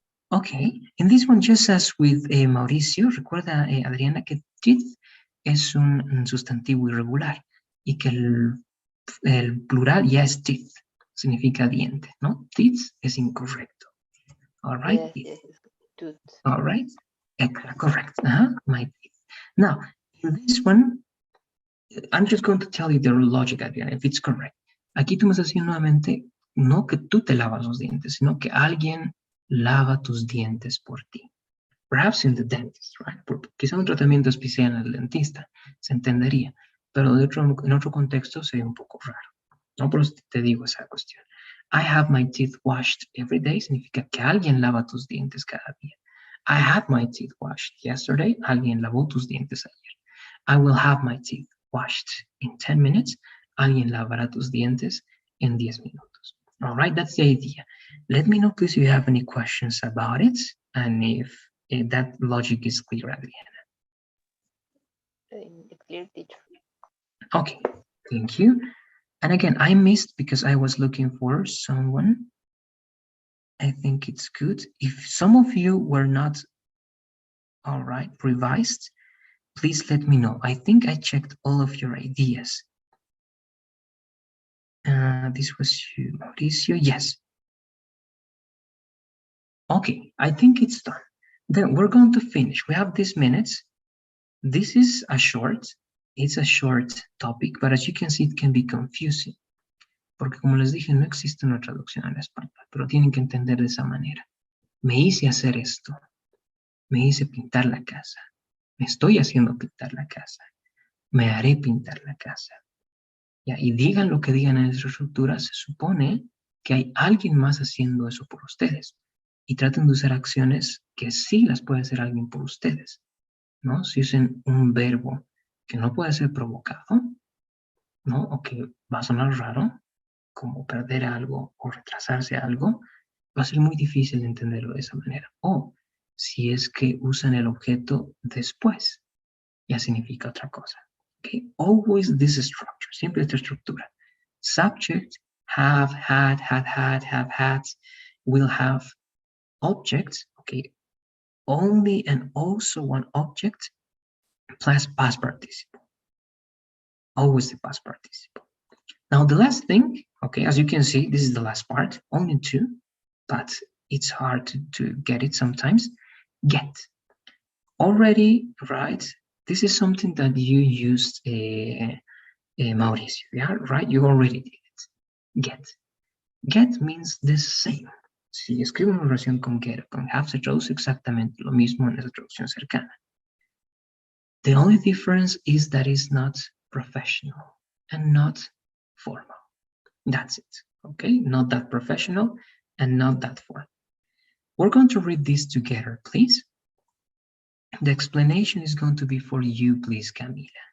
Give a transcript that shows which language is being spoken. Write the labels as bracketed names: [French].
[English] Okay, in this one, just as with Mauricio, [Spanish] recuerda, Adriana, que teeth es un sustantivo irregular y que el plural ya es teeth, significa diente, ¿no? Teeth es incorrecto. [English] All right? Yes, tooth. All right, correct. My teeth. Now, in this one, I'm just going to tell you the logic, Adriana, if it's correct. [Spanish] Aquí tú me estás diciendo nuevamente, no que tú te lavas los dientes, sino que alguien lava tus dientes por ti. [English] Perhaps in the dentist, right? [Spanish] Porque quizá un tratamiento especial en el dentista, se entendería, pero en otro contexto sería un poco raro. No, por eso te digo esa cuestión. [English] I have my teeth washed every day [Spanish] significa que alguien lava tus dientes cada día. [English] I had my teeth washed yesterday. [Spanish] Alguien lavó tus dientes ayer. [English] I will have my teeth washed in 10 minutes. [Spanish] Alguien lavará tus dientes en 10 minutos. [English] All right, that's the idea. Let me know, please, if you have any questions about it and if that logic is clear, Adriana. Clear, teacher. Okay, thank you. And again, I missed because I was looking for someone. I think it's good. If some of you were not, all right, revised, please let me know. I think I checked all of your ideas. This was you, Mauricio, yes. Okay, I think it's done. Then we're going to finish. We have these minutes. This is a short. it's a short topic, but as you can see, it can be confusing. [Spanish] Porque como les dije, no existe una traducción al español, pero tienen que entender de esa manera. Me hice hacer esto. Me hice pintar la casa. Me estoy haciendo pintar la casa. Me haré pintar la casa. ¿Ya? Y digan lo que digan en esa estructura, se supone que hay alguien más haciendo eso por ustedes. Y traten de usar acciones que sí las puede hacer alguien por ustedes, ¿no? Si usen un verbo que no puede ser provocado, ¿no? O que va a sonar raro, como perder algo o retrasarse algo, va a ser muy difícil de entenderlo de esa manera. O si es que usan el objeto después, ya significa otra cosa. [English] Okay? Always this structure, [Spanish] siempre esta estructura. [English] Subject, have, had, have had, will have. Objects, okay, only and also one object plus past participle. Always the past participle. Now the last thing, okay, as you can see, this is the last part, only two, but it's hard to get it sometimes. Get. Already, right? This is something that you used, Mauricio, yeah, right? You already did it. Get. Get means the same. [Spanish] Si escribo una oración con get o con have, se traduce exactamente lo mismo en esa traducción cercana. [English] The only difference is that it's not professional and not formal. That's it, okay? Not that professional and not that formal. We're going to read this together, please. The explanation is going to be for you, please, Camila.